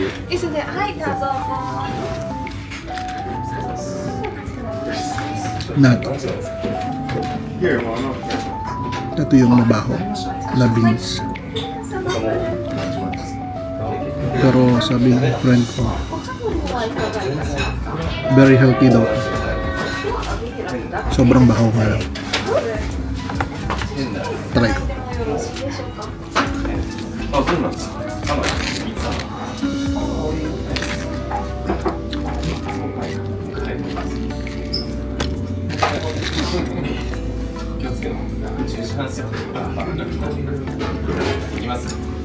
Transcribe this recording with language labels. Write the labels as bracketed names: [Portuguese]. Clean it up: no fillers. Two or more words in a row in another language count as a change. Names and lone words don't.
[Japanese] 一緒で、はい、どうぞ。 [Filipino] Nato. Ito yung mabaho na beans. Pero sabi ng friend ko, [English] very healthy [Filipino] daw. Sobrang bahaw nga lang. Try ko. [Japanese] あ、そうなんですか。気をつけろ。10時半過ぎ。いきます。